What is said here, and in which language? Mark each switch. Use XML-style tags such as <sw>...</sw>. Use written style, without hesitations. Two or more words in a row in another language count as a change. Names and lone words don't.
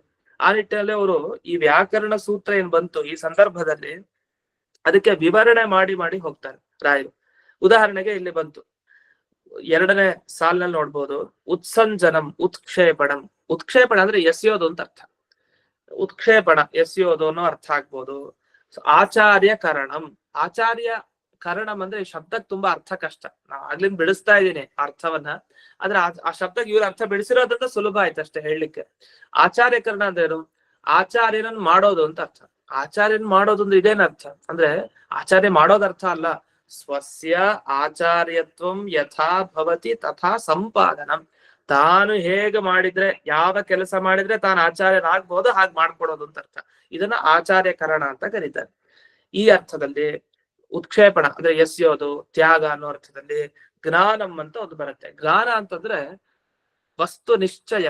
<kn>ಆ ನಿಟ್ಟಿನಲ್ಲಿ ಅವರು ಈ ವ್ಯಾಕರಣ ಸೂತ್ರ ಏನ್ ಬಂತು ಈ ಸಂದರ್ಭದಲ್ಲಿ ಅದಕ್ಕೆ ವಿವರಣೆ ಮಾಡಿ ಹೋಗ್ತಾರೆ ರಾಯರು. ಉದಾಹರಣೆಗೆ ಇಲ್ಲಿ ಬಂತು 2ನೇ ಸಾಲಿನಲ್ಲಿ ನೋಡ್ಬೋದು,</kn> <sa>ಉತ್ಸಂಜನಂ ಉತ್ಕ್ಷೇಪಣಂ.</sa> <kn>ಉತ್ಕ್ಷೇಪಣ ಅಂದ್ರೆ ಎಸೆಯೋದು ಅಂತ ಅರ್ಥ. ಉತ್ಕ್ಷೇಪಣ ಎಸೆಯೋದು ಅನ್ನೋ ಅರ್ಥ ಆಗ್ಬೋದು.</kn> <sa>ಆಚಾರ್ಯ ಕರಣಂ, ಆಚಾರ್ಯ ಕರಣಂ</sa> <kn>ಅಂದ್ರೆ ಈ ಶಬ್ದಕ್ಕೆ ತುಂಬಾ ಅರ್ಥ ಕಷ್ಟ. ನಾ ಆಗ್ಲಿಂದ ಬಿಡಿಸ್ತಾ ಇದ್ದೀನಿ ಅರ್ಥವನ್ನ, ಆದ್ರೆ ಆ ಶಬ್ದಕ್ಕೆ ಇವ್ರ ಅರ್ಥ ಬಿಡಿಸಿರೋದ್ರಿಂದ ಸುಲಭ ಆಯ್ತು ಅಷ್ಟೇ ಹೇಳಲಿಕ್ಕೆ. ಆಚಾರ್ಯ ಕರಣ ಅಂದ್ರೇನು? ಆಚಾರ್ಯನನ್ನ ಮಾಡೋದು ಅಂತ ಅರ್ಥ. ಆಚಾರ್ಯನ್ ಮಾಡೋದು ಅಂದ್ರೆ ಇದೇನ್ ಅರ್ಥ ಅಂದ್ರೆ, ಆಚಾರ್ಯ ಮಾಡೋದ್ ಅರ್ಥ ಅಲ್ಲ.</kn> <sa>ಸ್ವಸ್ಯ ಆಚಾರ್ಯತ್ವಂ ಯಥಾ ಭವತಿ ತಥಾ ಸಂಪಾದನಂ.</sa> <kn>ತಾನು ಹೇಗೆ ಮಾಡಿದ್ರೆ, ಯಾವ ಕೆಲಸ ಮಾಡಿದ್ರೆ ತಾನು ಆಚಾರ್ಯನಾಗ್ಬೋದು ಹಾಗೆ ಮಾಡ್ಕೊಡೋದು ಅಂತ ಅರ್ಥ. ಇದನ್ನ ಆಚಾರ್ಯಕರಣ ಅಂತ ಕರೀತಾರೆ. ಈ ಅರ್ಥದಲ್ಲಿ ಉತ್ಕ್ಷೇಪಣ ಅಂದ್ರೆ ಎಸೆಯೋದು, ತ್ಯಾಗ ಅನ್ನೋ ಅರ್ಥದಲ್ಲಿ ಜ್ಞಾನಂ ಅಂತ ಒಂದು ಬರುತ್ತೆ. ಜ್ಞಾನ ಅಂತಂದ್ರೆ ವಸ್ತು ನಿಶ್ಚಯ.</kn>